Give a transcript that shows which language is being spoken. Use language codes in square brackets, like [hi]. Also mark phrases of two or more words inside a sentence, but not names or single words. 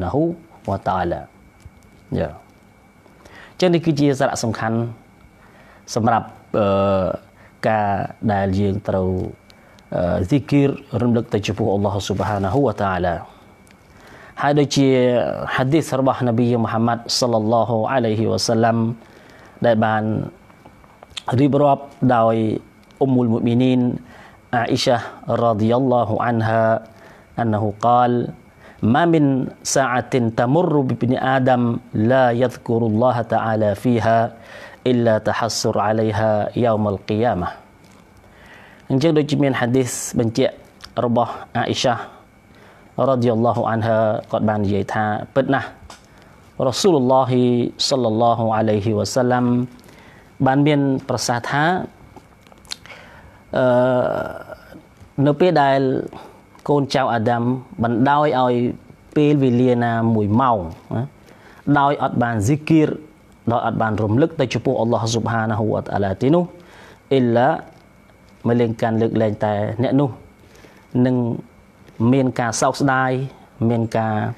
[ar] ـنه وتعالى [km] យ៉ាចឹងនេះគឺជាសារៈសំខាន់សម្រាប់ការដែលយើងត្រូវ zikir រំលឹកទៅចំពោះ [ar] الله سبحانه وتعالى [km] ហើយដូចជា hadith របស់នប៊ីមូហាម៉ាត់ [ar] صلى الله عليه وسلم [km] ដែលបានរៀបរាប់ដោយអ៊ុំមុ លមុមីនីនអាអ៊ីសា [ar] رضي الله عنها أنه قال ما من ساعة تمر بابن آدم لا يذكر الله تعالى فيها إلا تحسر عليها يوم القيامة [km] អញ្ចឹងដូចជាមាន hadith បញ្ជាក់របស់អាអ៊ីសា [ar] رضي الله عنها [km] គាត់បាននិយាយថាពិតណាស់ [ar] رسول الله صلى الله عليه وسلم [km] បានមានប្រសាសន៍ថា នៅពេលដែលកូនចៅអាដាមបណ្ដោយឲ្យពេលវេលាណា1ម៉ោងដោយអត់បាន zikir ដោយអត់បានរំលឹកទៅចំពោះ [ar] الله سبحانه وتعالى [km] ទីនោះអ៊ីឡាមិនលែងកាន់លើកលែងតែអ្នកនោះនឹងមានការសោកស្ដាយមានការ